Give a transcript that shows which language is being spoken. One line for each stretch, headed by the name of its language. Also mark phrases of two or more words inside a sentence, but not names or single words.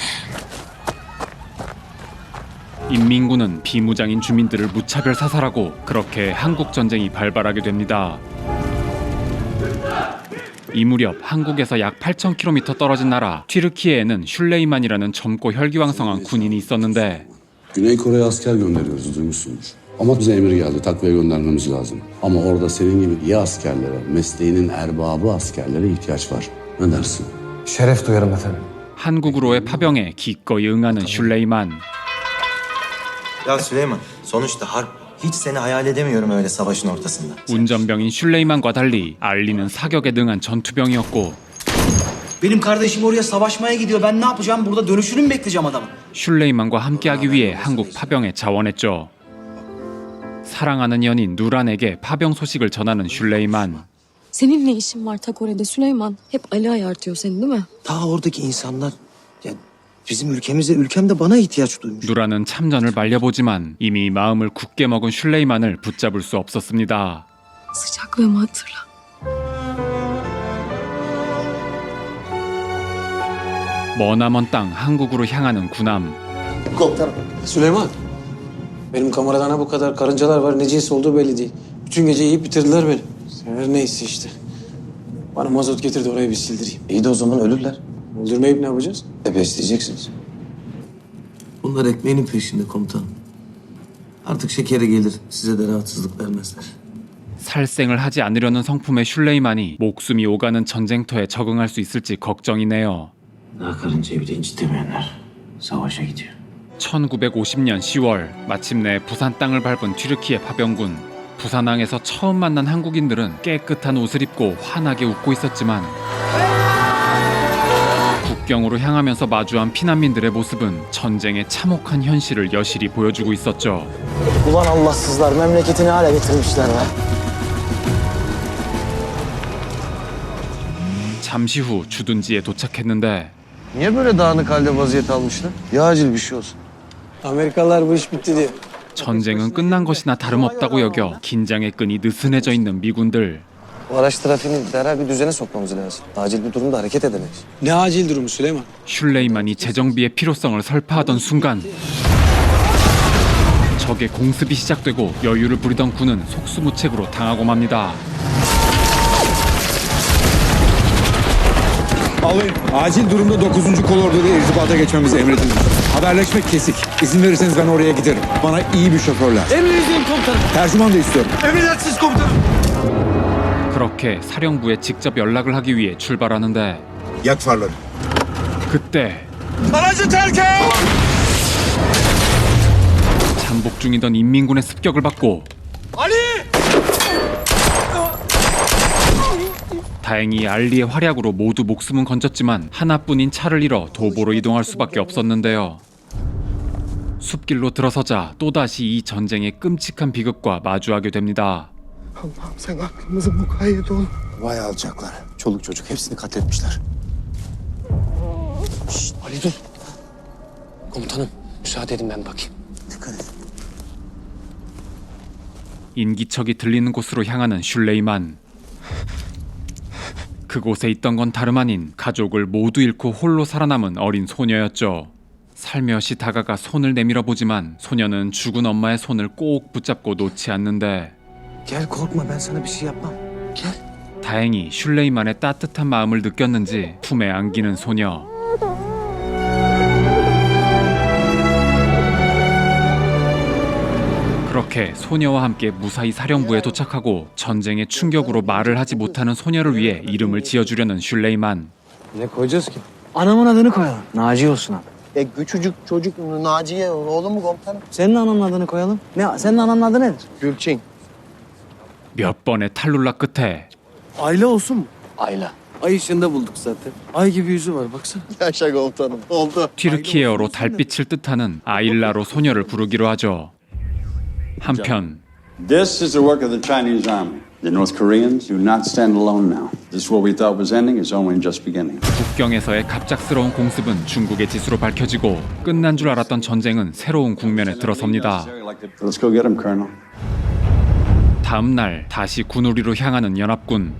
Korean: 인민군은 비무장인 주민들을 무차별 사살하고 그렇게 한국 전쟁이 발발하게 됩니다. 이 무렵 한국에서 약 8,000km 떨어진 나라 튀르키예에는 슐레이만이라는 젊고 혈기왕성한 군인이 있었는데
Turkish: Güney Kore'ye asker gönderiyoruz, duymuşsunuz. Ama bize emir geldi, takviye göndermemiz lazım. Ama orada senin gibi iyi askerlere, mesleğinin erbabı askerlere ihtiyaç var. Ne dersin? Şeref duyarım efendim.
Korean: 한국으로의 파병에 기꺼이 응하는 슐레이만.
Turkish: Ya Süleyman, sonuçta harp. Hiç seni hayal edemiyorum öyle savaşın ortasında.
Korean: 운전병인 슐레이만과 달리 알리는 사격에 능한 전투병이었고
Turkish: Benim kardeşim oraya savaşmaya gidiyor. Ben ne yapacağım? Burada dönüşünü mü bekleyeceğim adamın?
Korean: 슐레이만과 함께하기 위해 한국 파병에 자원했죠. 사랑하는 연인 누란에게 파병 소식을 전하는 슐레이만.
Turkish: Senin ne işin var Takore'de Süleyman? Hep Ali ayartıyor seni değil mi? Ta oradaki insanlar ya bizim ülkemde bana ihtiyaç duymuş.
Korean: 누란은 참전을 말려보지만 이미 마음을 굳게 먹은 슐레이만을 붙잡을 수 없었습니다.
Turkish: Sıcaklığımı hatırla.
Korean: 머나먼 땅 한국으로 향하는 군함.
Turkish: Komutanım. Süleyman. Benim kameradana bu kadar karıncalar var. Ne cins olduğu belli değil. Bütün gece yiyip bitirdiler beni. Her neyse işte. Bana mazot getirdi orayı bir sildireyim. İyi de o zaman ölürler. Öldürmeyip ne yapacağız? Besleyeceksiniz. Bunlar ekmeğinin peşinde komutanım. Artık şekeri gelir, size de rahatsızlık vermezler.
Korean: 살생을 하지 않으려는 성품의 슐레이만이 목숨이 오가는 전쟁터에 적응할 수 있을지 걱정이네요.
Turkish: Daha karıncayı bile incitemeyenler savaşa gidiyor.
Korean: 1950년 10월 마침내 부산 땅을 밟은 튀르키예 파병군. 부산항에서 처음 만난 한국인들은 깨끗한 옷을 입고 환하게 웃고 있었지만 국경으로 향하면서 마주한 피난민들의 모습은 전쟁의 참혹한 현실을 여실히 보여주고 있었죠.
Turkish: Ulan Allahsızlar memleketini hale getirmişler be.
Korean: 잠시 후 주둔지에 도착했는데
Turkish: Niye böyle dağınık halde vaziyet almışlar? Ya acil bir şey olsun. Amerikalılar bu iş bitti diyor.
Korean: 전쟁은 끝난 것이나 다름없다고 여겨 긴장의 끈이 느슨해져 있는 미군들.
Turkish: Bu araç trafiğini derhal bir düzene sokmamız lazım. Acil bir durumda hareket edemeyiz. Ne acil durumu Süleyman?
Korean: 슐레이만이 재정비의 필요성을 설파하던 순간 적의 공습이 시작되고 여유를 부리던 군은 속수무책으로 당하고 맙니다.
Turkish: Alayım. Acil durumda 9. kolordoda irtibata geçmemizi emredildi. Haberleşmek kesik. İzin verirseniz ben oraya giderim. Bana iyi bir şoför lazım. Emrinizdeyim komutanım. Tercüman da istiyorum. Emredersiniz komutanım.
Korean: 그렇게 사령부에 직접 연락을 하기 위해 출발하는데
Turkish: Yak farları.
Korean: 그때
Turkish: Aracı terk et!
Korean: 잠복 중이던 인민군의 습격을 받고 다행히 알리의 활약으로 모두 목숨은 건졌지만 하나뿐인 차를 잃어 도보로 이동할 수밖에 없었는데요. 숲길로 들어서자 또다시 이 전쟁의 끔찍한 비극과 마주하게 됩니다.
Turkish: Allah'ım sen aklımıza mukayyet ol. Vay alçaklar. Çoluk çocuk hepsini katletmişler. Ali dur. Komutanım müsaade edin ben bakayım. Dikkat et.
Korean: 인기척이 들리는 곳으로 향하는 슐레이만. 그곳에 있던 건 다름 아닌 가족을 모두 잃고 홀로 살아남은 어린 소녀였죠. 살며시 다가가 손을 내밀어 보지만 소녀는 죽은 엄마의 손을 꼭 붙잡고 놓지 않는데
Turkish: Gel korkma ben sana bir şey yapmam. Gel.
Korean: 다행히 슐레이만의 따뜻한 마음을 느꼈는지 품에 안기는 소녀. 그렇게 소녀와 함께 무사히 사령부에 도착하고 전쟁의 충격으로 말을 하지 못하는 소녀를 위해 이름을 지어주려는 슐레이만.
Turkish: Ne koyacağız ki? Anamın adını koyalım. Naci olsun adı. Küçücük çocuk Naciye oğlum mu komutanım? Senin ananın adını koyalım. Ne? Senin ananın adı nedir? Gülçin.
Korean: 몇 번의 탈룰라 끝에
Turkish: Ayla olsun mu? Ayla. Ay ışığında bulduk zaten. Ay gibi yüzü var baksana. Yaşa komutanım. Oldu.
Korean: 튀르키예어로 달빛을 뜻하는 아일라로 소녀를 부르기로 하죠. 한편
English: This is the work of the Chinese army. The North Koreans do not stand alone now. This war we thought was ending is only just beginning.
Korean: 국경에서의 갑작스러운 공습은 중국의 지수로 밝혀지고 끝난 줄 알았던 전쟁은 새로운 국면에 들어섭니다.
English: Let's go get him, Colonel.
Korean: 다음 날 다시 군우리로 향하는 연합군.